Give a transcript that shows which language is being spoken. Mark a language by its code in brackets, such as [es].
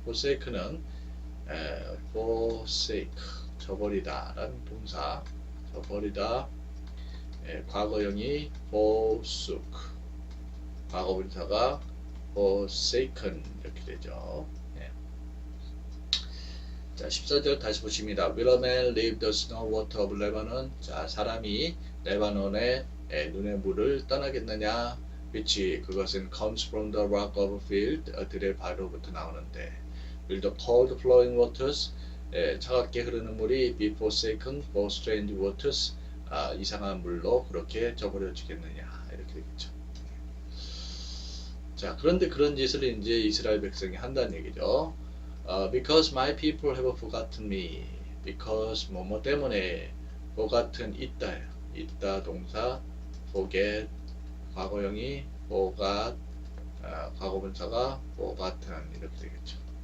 [ko] forsaken은 forsake 저버리다 라는 동사 저버리다 과거형이 forsook 과거분사가 forsaken 이렇게 되죠. 자 14절 다시 보십니다. [en] Will a man leave the snow water of Lebanon? [ko] 자 사람이 레바논의 눈의 물을 떠나겠느냐? [en] which [ko] 그것은 [en] comes from the rock of field [ko] 들의 바로부터 나오는데 [en] will the cold flowing waters [ko] 차갑게 흐르는 물이 [en] be forsaken for strange waters [ko] 이상한 물로 그렇게 저버려지겠느냐 이렇게 되겠죠. 자 그런데 그런 짓을 이제 이스라엘 백성이 한다는 얘기죠. [en] Because my people have forgotten me. [ko] Because 뭐뭐 때문에 forgotten 있다 동사 forget 과거형이 forgot 과거분사가 forgotten 이렇게 되겠죠.